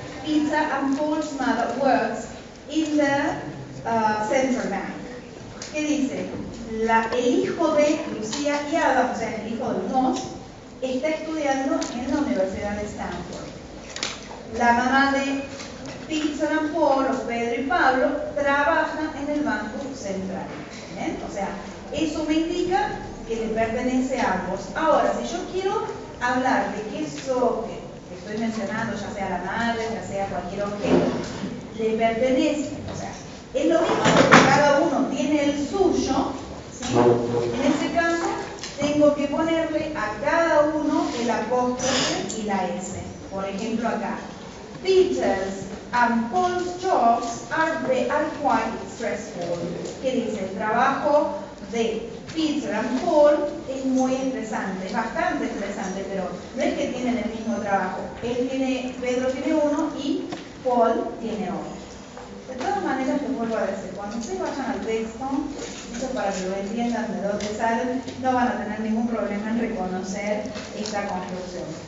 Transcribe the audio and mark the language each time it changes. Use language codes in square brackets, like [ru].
[en] Peter and Paul's mother works in the central bank. [es] ¿Qué dice? El hijo de Lucía y Adam, o sea, el hijo de los dos, está estudiando en la Universidad de Stanford. La mamá de Peter and Paul, o Pedro y Pablo, trabaja en el Banco Central. ¿Bien? O sea, eso me indica que le pertenece a ambos. Ahora, si yo quiero hablar de que eso que estoy mencionando, ya sea la madre, ya sea cualquier objeto, le pertenece, o sea, es lo mismo que cada uno tiene el suyo, ¿sí? En ese caso, tengo que ponerle a cada uno el apóstrofe y la S. Por ejemplo, acá, [en] Peter's and Paul's jobs are quite stressful. [es] ¿Qué dice? El trabajo de Peter and Paul es muy estresante, es bastante estresante, pero no es que tienen el mismo trabajo. Pedro tiene uno y Paul tiene otro. De todas maneras, les vuelvo a decir, cuando ustedes vayan al texto, esto para que lo entiendan de dónde salen, no van a tener ningún problema en reconocer esta construcción.